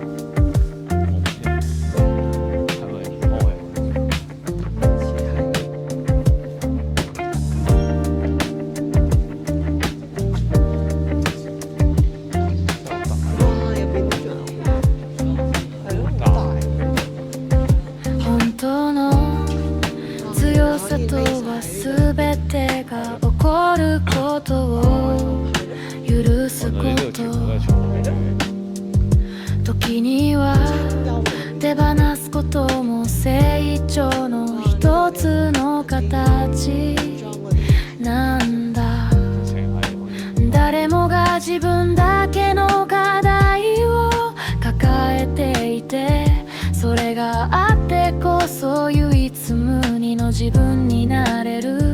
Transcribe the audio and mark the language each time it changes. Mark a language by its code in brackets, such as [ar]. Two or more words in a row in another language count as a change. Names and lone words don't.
[yue] 係咪開啊？似係。哇！入邊都仲有，係咯，好大。 [ja] 本当の強さとは全てが起こることを許す [yue] 我 [ja] こ [yue] 哋呢度全部都係 [ja] と [yue] 錯嘅。 [ja] 時には手放すことも成長の一つの形なんだ。 [yue] 成日喺 [ja] 誰もが自分だけの課題を抱えていて、それがあってこそ唯一無二の自分になれる。